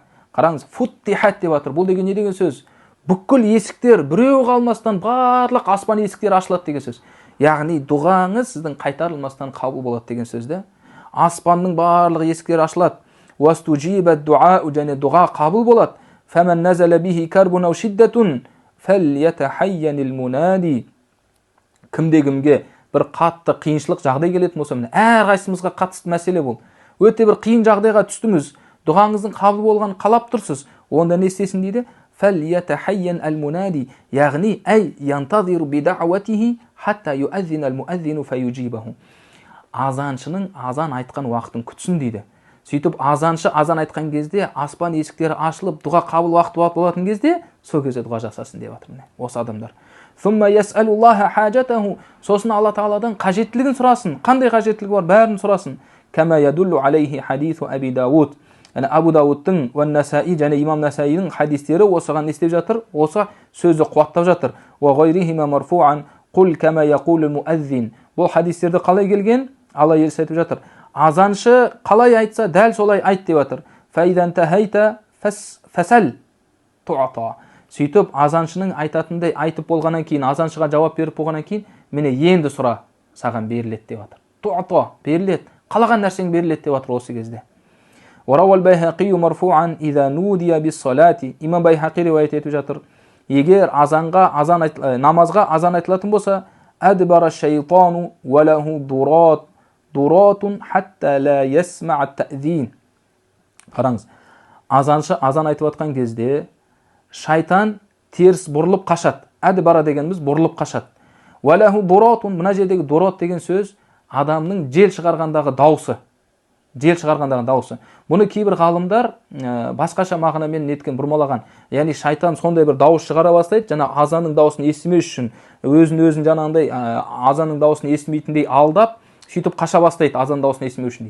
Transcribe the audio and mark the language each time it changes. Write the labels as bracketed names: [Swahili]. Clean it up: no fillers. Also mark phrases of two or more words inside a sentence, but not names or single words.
[Kazakh] Қараңыз, футтихат деп жатыр. Бұл деген не деген сөз? Бүкіл есіктер біреу қалмастан барлық аспан есіктері ашылады деген сөз. Яғни дұғаңыз сіздің қайтарылмастан қабыл болады деген сөзді. Аспанның барлық есіктері ашылады. [Arabic] واستجيب الدعاء, [Kazakh] және дұға қабыл болады. [Arabic] فمن نزل به كرب أو شدة فليتحين المنادي. [Kazakh] Кімде-кімге бір қатты қиыншылық жағдай келетін болса, әрқайсымызға қатысты мәселе бұл. Өте бір қиын жағдайға түстіңіз, дұғаңыздың қабыл болғанын қалап тұрсыз. Онда не істесін дейді? [Arabic] فليتحين المنادي, яғни أي ينتظر بدعوته حتى يؤذن المؤذن فيجيبه. [Kazakh] азаншының азан айтқан уақытын күтсін дейді. Сөйтіп азаншы азан айтқан кезде аспан есіктері ашылып, дұға қабыл уақыты болатын кезде сол кезде дұға жасасын деп жатыр. Осы адамдар. Сосын Алла Тағаладан қажеттілігін сұрасын. Қандай қажеттілігі бар, бәрін сұрасын. [Arabic] كما يدل عليه حديث أبي داود. [Kazakh] Абу Дауудтың уан Насаи және имам Насаидің хадистері осыған не істеп жатыр? Осы сөзді қуаттап жатыр. [Arabic] وغيرهما مرفوعا قل كما يقول المؤذن. [Kazakh] Бұл хадистерді қалай келген? Алла елші айтып жатыр. Азаншы қалай айтса, дәл солай айт деп жатыр. [Arabic] فإذا انتهيت فسل تعطه. [Kazakh] Сөйтіп азаншының айтатындай айтып болғаннан кейін, азаншыға жауап беріп болғаннан кейін, міне енді сұра, саған беріледі деп жатыр. Туата, беріледі. Қалаған нәрсең беріледі деп жатыр осы кезде. [Arabic] وروى البيهقي مرفوعا إذا نودي بالصلاة. [Kazakh] Имам Байхақи риуаят етіп жатыр. Егер намазға азан айтылатын болса, [Arabic] أدبر الشيطان وله ضراط حتى لا يسمع التأذين. [Kazakh] Қараңыз. Азаншы азан айтып жатқан кезде шайтан теріс бұрылып қашады. Адбара дегеніміз бұрылып қашады. [Arabic] وله ضراط, [Kazakh] мына жердегі дурат деген сөз адамның жел шығарғандағы дауысы. Бұны кейбір ғалымдар басқаша мағынамен неткен бұрмалаған. Яғни шайтан сондай бір дауыс шығара бастайды, жаңа азанның дауысын естімес үшін өзін жаңағындай азанның дауысын естімейтіндей алдап, сөйтіп қаша бастайды азан дауысын естімеу үшін дейді.